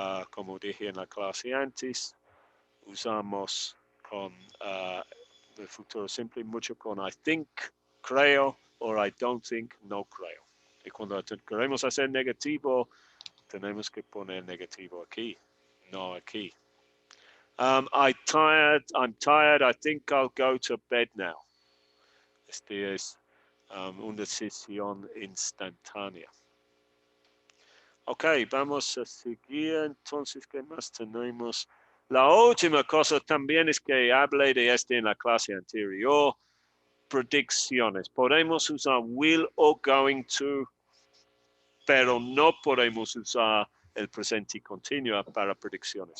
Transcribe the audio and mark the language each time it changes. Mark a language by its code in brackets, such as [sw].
[es] Como dije en la clase antes, usamos con el futuro simple mucho con [en] I think, [es] creo, [en] or I don't think, [es] no creo. Y cuando queremos hacer negativo, tenemos que poner negativo aquí, no aquí. [en] I'm tired, I think I'll go to bed now. [es] Este es una decisión instantánea. Ok, vamos a seguir. Entonces, ¿qué más tenemos? La última cosa también es que hablé de este en la clase anterior. Predicciones. Podemos usar will o going to, pero no podemos usar el presente continuo para predicciones.